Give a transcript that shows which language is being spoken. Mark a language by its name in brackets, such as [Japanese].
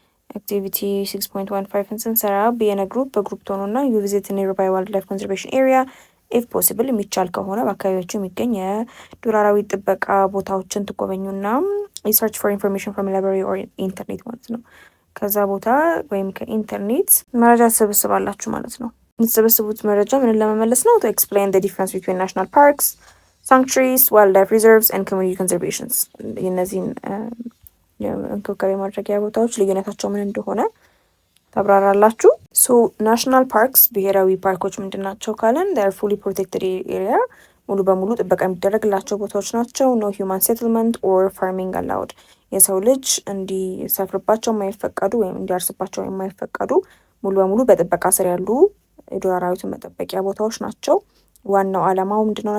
[Amharic] Activity 6.15 ስንሰራ በየነ በግሩፕ ሆኖና [English] you visit a nearby wildlife conservation area if possible [Amharic] የሚቻል ከሆነ በአካባቢያችሁ የሚገኝ የዱር አራዊት ጥበቃ ቦታዎችን ትጎበኙና [English] you search for information from a library or internet [Amharic] ማለት ነው። ከዛ ቦታ ወይም ከኢንተርኔት መረጃ ትሰበስባላችሁ ማለት ነው። የምትሰበስቡት መረጃ ምን ለመመለስ ነው? [English] to explain the difference between national parks, sanctuaries, wildlife reserves and community conservations. [Amharic] እነዚህን እንክብካቤ ማድረጊያ ቦታዎች ልዩነታቸው ምን እንደሆነ ታብራራላችሁ። ሶ ናሽናል ፓርክስ ብሔራዊ ፓርኮች ምንድናቸው ካለን [English] they are fully protected area [Amharic] ሙሉ በሙሉ ጥበቃ የሚደረግላቸው ቦታዎች ናቸው። [English] no human settlement or farming allowed [Amharic] የሰው ልጅ እንዲሰፍርባቸው የማይፈቀዱ ወይም እንዲያርስባቸው የማይፈቀዱ ሙሉ በሙሉ በጥበቃ ስር ያሉ የዱር አራዊትን መጠበቂያ ቦታዎች ናቸው። ዋናው ዓላማው ምንድነው?